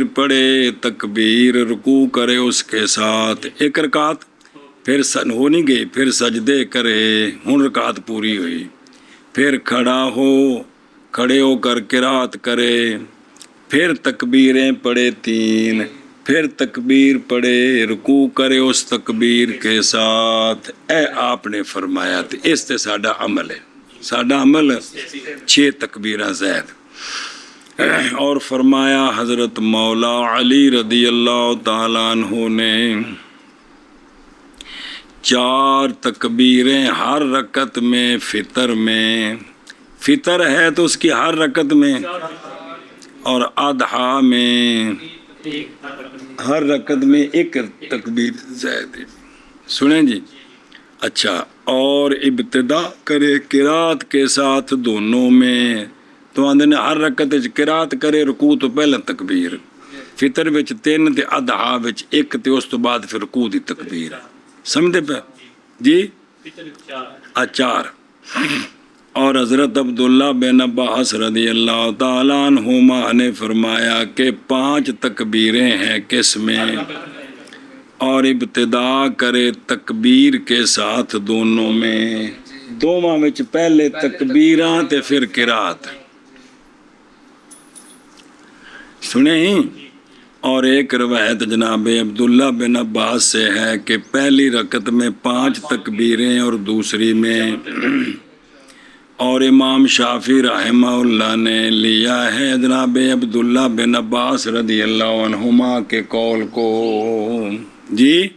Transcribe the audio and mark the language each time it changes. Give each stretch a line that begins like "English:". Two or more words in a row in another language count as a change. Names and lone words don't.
Urdu: پڑھے، تکبیر رکوع کرے اس کے ساتھ 1 رکعت، پھر ہو نہیں گئی، پھر سجدے کرے، ہن رکعت پوری ہوئی، پھر کھڑا ہو، کھڑے ہو کر قرات کرے، پھر تکبیریں پڑھے 3، پھر تکبیر پڑھے، رکوع کرے اس تکبیر کے ساتھ۔
Punjabi: اے آپ نے فرمایا تے اس تے ساڈا عمل ہے، ساڈا عمل 6 تکبیراں زائد۔
Urdu: اور فرمایا حضرت مولا علی
Arabic: رضی اللہ تعالیٰ عنہ
Urdu: نے 4 تکبیریں ہر رکعت میں، فطر ہے تو اس کی ہر رکعت میں، اور اضحیٰ میں ہر رکعت میں 1 تکبیر زائد ہے۔
Punjabi: سنیں جی، اچھا،
Urdu: اور ابتدا کرے قرات کے ساتھ دونوں میں،
Punjabi: تو آندے نے ہر رکعت وچ قرات کرے، رکوع تو پہلا تکبیر، فطر وچ 3 تے اضحیٰ وچ 1 تے اس تو بعد پھر رکوع دی تکبیر، سمجھتے پہ جی؟ 4۔
Urdu: اور حضرت عبداللہ بن عباس
Arabic: رضی اللہ تعالیٰ عنہما
Urdu: نے فرمایا کہ 5 تکبیریں ہیں کس میں؟ اور ابتدا کرے تکبیر کے ساتھ دونوں میں،
Punjabi: دوواں وچ پہلے تکبیراں تے پھر قرات، سنیں؟
Urdu: اور ایک روایت جناب عبداللہ بن عباس سے ہے کہ پہلی رکعت میں 5 تکبیریں اور دوسری میں، اور امام شافعی
Arabic: رحمہ اللہ
Urdu: نے لیا ہے جناب عبداللہ بن عباس
Arabic: رضی اللہ عنہما
Urdu: کے قول کو جی۔